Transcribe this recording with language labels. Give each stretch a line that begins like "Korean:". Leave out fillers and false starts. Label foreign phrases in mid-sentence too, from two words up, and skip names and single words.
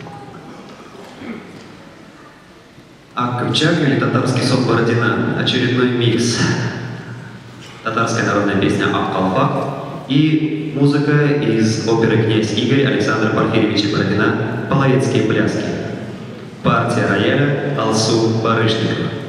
Russian: Ак Кыпчак или татарский сон Бородина. Очередной микс. Татарская народная песня «Ак Калпак» и музыка из оперы «Князь Игорь» Александра Порфирьевича Бородина «Половецкие пляски». Партия рояля Алсу Барышникова.